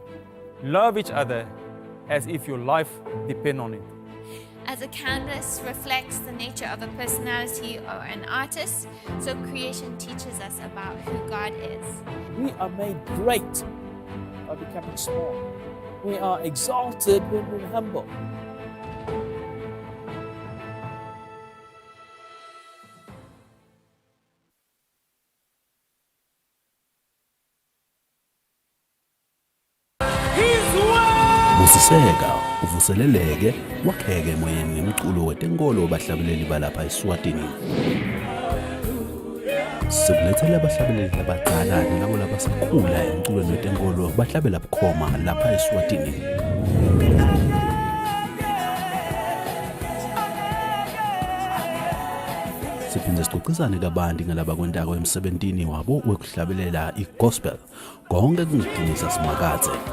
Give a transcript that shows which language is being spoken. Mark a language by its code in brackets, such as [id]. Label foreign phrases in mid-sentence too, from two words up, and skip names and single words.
[en] Love each other as if your life depends on it. As a canvas reflects the nature of a personality or an artist, so creation teaches us about who God is. We are made great by becoming small. We are exalted when we're humble. [ss] Busiseka uvuseleleke wakheke emoyeni ngemculo wetenkolo bahlabeleli balapha eSwatini. sikulethele abahlabeleli abadala nalabo labasakhula emculweni wetenkolo bahlabela bukhoma lapha eSwatini. Siphinde sixoxisane kabanti ngalaba kwentako emsebentini wabo wekuhlabelela igospel konke kungidinisa simakathe.